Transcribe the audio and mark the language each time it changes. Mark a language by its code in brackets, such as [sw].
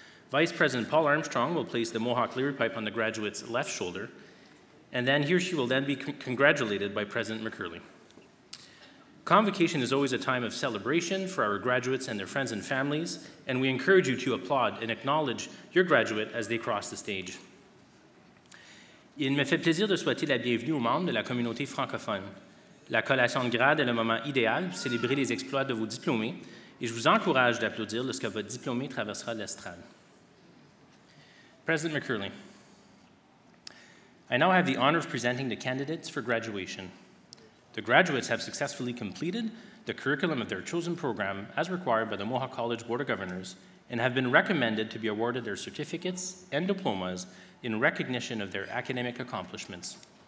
[en] Vice President Paul Armstrong will place the Mohawk Leary pipe on the graduate's left shoulder, and then he or she will then be congratulated by President McCurley. Convocation is always a time of celebration for our graduates and their friends and families, and we encourage you to applaud and acknowledge your graduate as they cross the stage. [fr] Il me fait plaisir de souhaiter la bienvenue aux membres de la communauté francophone. La collation de grade est le moment idéal pour célébrer les exploits de vos diplômés, et je vous encourage d'applaudir lorsque votre diplômé traversera l'estrade. [en] President McCurley, I now have the honor of presenting the candidates for graduation. The graduates have successfully completed the curriculum of their chosen program as required by the Mohawk College Board of Governors and have been recommended to be awarded their certificates and diplomas in recognition of their academic accomplishments.